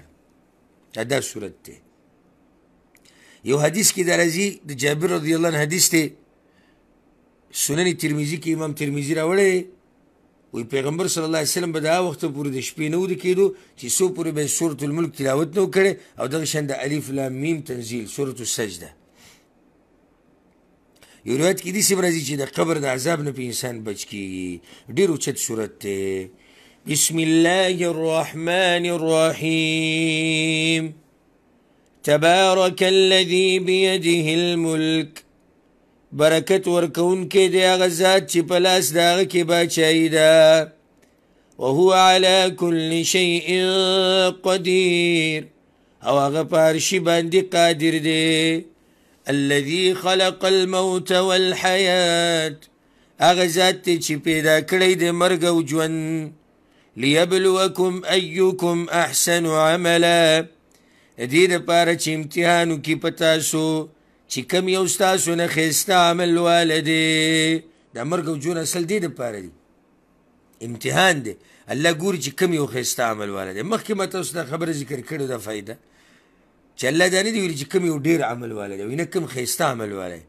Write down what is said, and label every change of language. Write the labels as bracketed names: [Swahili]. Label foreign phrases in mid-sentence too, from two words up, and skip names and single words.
[Pashto] دا سورت ته یو حدیث کې دا راځي د جابر [Arabic] رضی الله عنه [Pashto] حدیث ته سنن ترمذي کې امام ترمذي راوړی وی پیغمبر [Arabic] صلی الله علیه وسلم [Pashto] به دا وخت پورې د شپې نه ودې کېدو چې څو پورې به سورة الملک تلاوت نه وکړی او دغه شان د الف لام میم تنزیل سورة السجده. یو روایت کې داسې راځي چې د قبر د عذاب نه په انسان بچ کېږي. ډېر اوچت سورت دی. [Arabic] بسم الله الرحمن الرحيم تبارك الذي بيده الملك [Pashto] برکت ورکون کې دی هغه ذات چې په لاس د هغه کې باچایي ده. [Arabic] وهو على كل شيء قدير [Pashto] او هغه په هر شي باندې قادر دی. [Arabic] الذي خلق الموت والحياة [Pashto] هغه ذات دی چې پیدا کړی د مرګ او ژوند. [Arabic] ليبلوكم أيكم أحسن عملا [Pashto] دې دپاره چې امتحان وکړي په تاسو چې کم یو ستاسو نه ښایسته عمل واله دی. دا مرګ او ژوند اصل دې دپاره دی، امتحان دی. الله ګوري چې کم یو ښایسته عمل واله دی. مخکې ما تاسو ته خبره ذکر کړې ده فایده چې الله دا نه دی ویلي چې کم یو ډېر عمل واله دی، وینه کم ښایسته عمل واله دی.